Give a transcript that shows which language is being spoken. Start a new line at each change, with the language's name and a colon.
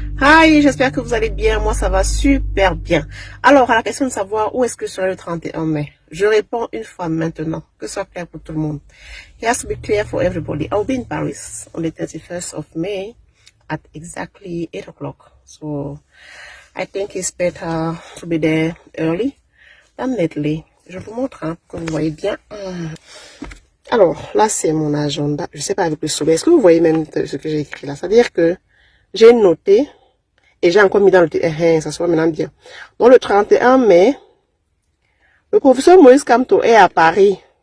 French: Hi, j'espère que vous allez bien. Moi, ça va super bien. Alors, à la question de savoir où est-ce que je serai le 31 mai, je réponds une fois maintenant, que ce soit clair pour tout le monde.
English: It has to be clear for everybody. I'll be in Paris on the 31st of May at exactly 8 o'clock. So, I think it's better to be there early than lately.
French: Je vous montre, hein, que vous voyez bien. Alors, là, c'est mon agenda. Je sais pas avec le soleil. Est-ce que vous voyez même ce que j'ai écrit là? Ça veut dire que j'ai noté et j'ai encore mis dans le... ça se voit maintenant bien. Donc, le 31 mai, le professeur Moïse Kamto est à Paris.